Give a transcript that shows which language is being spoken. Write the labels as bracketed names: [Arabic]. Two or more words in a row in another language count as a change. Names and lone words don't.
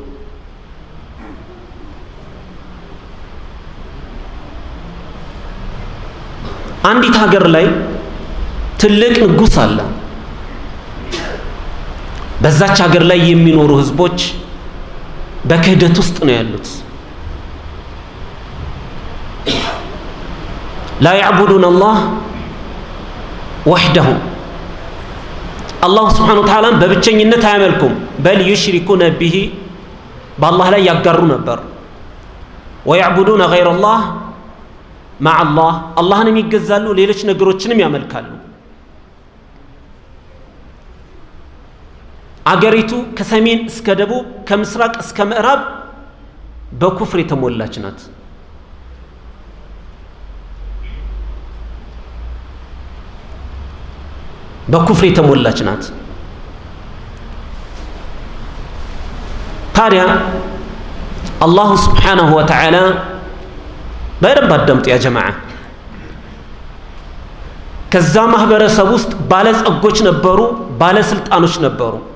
[Amharic] አንዲት ሀገር ላይ ትልቅ ንጉስ አለ በዛች ሀገር ላይ የሚኖሩ ህዝቦች በክህደት ውስጥ ነው ያሉት [Arabic] لا يعبدون الله وحده الله سبحانه وتعالى [Amharic] በብቸኝነት አያመልኩም [Arabic] بل يشركون به بالله [Amharic] ላይ ያጋሩ ነበር [Arabic] ويعبدون غير الله مع الله [Amharic] አላህን የሚገዛሉ ሌሎች ነገሮችንም ያመልካሉ አገሪቱ ከሰሜን እስከ ደቡብ ከምስራቅ እስከ ምዕራብ በኩፍር የተሞላች ናት በኩፍር የተሞላች ናት ታዲያ አላህ [Arabic] سبحانه وتعالى [Amharic] በደንብ አዳምጡ [Arabic] يا جماعة [Amharic] ከዛ ማህበረሰብ ውስጥ ባለጸጎች ነበሩ ባለስልጣኖች ነበሩ